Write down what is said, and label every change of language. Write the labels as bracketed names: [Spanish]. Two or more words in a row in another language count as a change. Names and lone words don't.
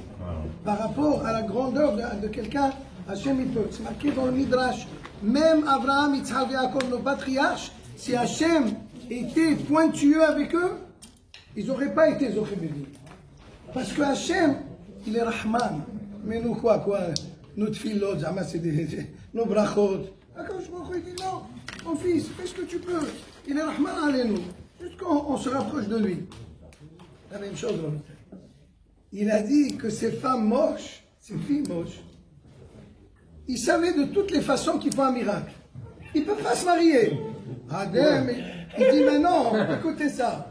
[French] Par rapport à la grandeur de quelqu'un, Hachem, il peut. C'est marqué dans le Midrash. Même Abraham, Yitzhak et Yaakov, nos patriarches, si Hachem était pointueux avec eux, ils n'auraient pas été Zochébédi. Parce que Hachem, il est Rahman. Mais nous, quoi, nos tfilot, nos brachot. [Hebrew] הקדוש ברוך הוא, [French] il dit non, mon fils, fais ce que tu peux. Il est [Hebrew] רחמן עלינו. [French] Jusqu'on se rapproche de lui. La même chose, il a dit que ces femmes moches, ces filles moches, ils savaient de toutes les façons qu'ils font un miracle. Ils ne peuvent pas se marier. Adem, il dit, mais non, écoutez ça.